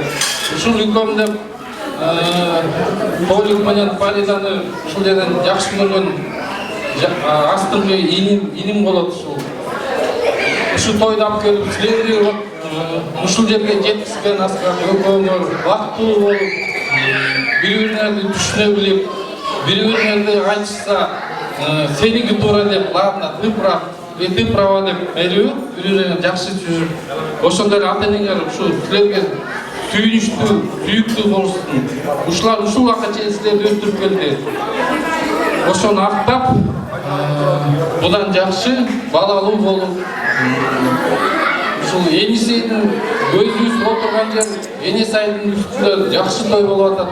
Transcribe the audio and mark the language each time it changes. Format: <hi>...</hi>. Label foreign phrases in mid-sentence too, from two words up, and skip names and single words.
<ky>Ушул үйкөм деп Толик менен Фариданы ушул жерден жакшы көргөн астыңкы иним болот. Ушул тойду алып келип силерди ушул жерге жеткизген Аскат экөөңөр бактылуу болуп, бири-бириңерди түшүнө билип, бири-бириңерди айтышса сеники туура деп,</ky> <ru>ладно, ты прав, ты права</ru> <ky>деп берип, бири-бириңер жакшы жүрүп, ошондой ата-энеңер ушул силерге сүйүнүчтүү, сүйүктүү болушун. Ушулар ушул убакка чейин силерди өстүрүп келди. Ошону актап, будан жакшы балалуу болуп, ушул Енисейдин өзүбүз отурган жер Енисайдын үстүндө жакшы той болуп атат.</ky>